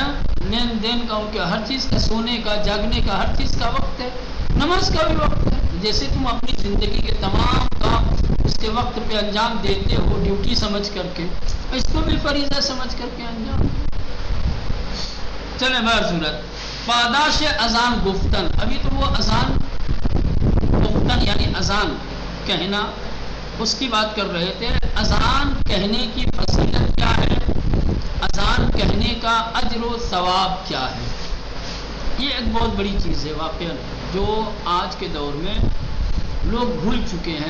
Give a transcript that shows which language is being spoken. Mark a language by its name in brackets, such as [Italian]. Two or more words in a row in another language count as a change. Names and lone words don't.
[Urdu] لین دین کا، ان کے ہر چیز کا، سونے کا، جاگنے کا، ہر چیز کا وقت ہے، نماز کا بھی وقت ہے۔ جیسے تم اپنی زندگی کے تمام کام اس کے وقت پہ انجام دیتے ہو ڈیوٹی سمجھ کر کے، اس کو بھی فریضہ سمجھ کر کے انجام دو۔ [Persian] چلے بہر صورت پاداش اذان گفتن، [Urdu] ابھی تو وہ [Persian] اذان گفتن [Urdu] یعنی اذان کہنا اس کی بات کر رہے تھے. اذان کہنے کی فضیلت کیا ہے، اذان کہنے کا اجر و ثواب کیا ہے. یہ ایک بہت بڑی چیز ہے واقعا، جو آج کے دور میں لوگ بھول چکے ہیں.